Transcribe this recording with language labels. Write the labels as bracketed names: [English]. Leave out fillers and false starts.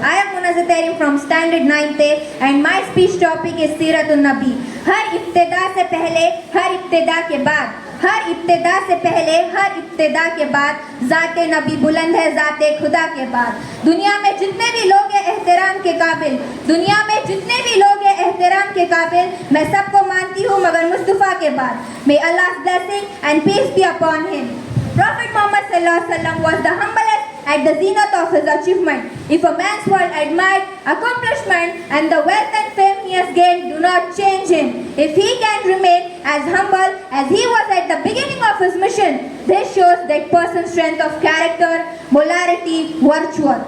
[English] I am Munazir Tahrim from Standard 9th and my speech topic is Siratun Nabi. [Urdu] ہر ابتدا سے پہلے, ہر ابتدا کے بعد, ہر ابتدا سے پہلے, ہر ابتدا کے بعد ذات نبی بلند ہے ذات خدا کے بعد. دنیا میں جتنے بھی لوگ ہیں احترام کے قابل, دنیا میں جتنے بھی لوگ ہیں احترام کے قابل, میں سب کو مانتی ہوں مگر مصطفیٰ کے بعد. [English] May Allah's blessing and peace be upon him. Prophet Muhammad sallallahu alaihi wasallam was the humblest at the zenith of his achievement. If a man's world admired accomplishment and the wealth and fame he has gained do not change him, if he can remain as humble as he was at the beginning of his mission, this shows that person's strength of character, morality, virtue.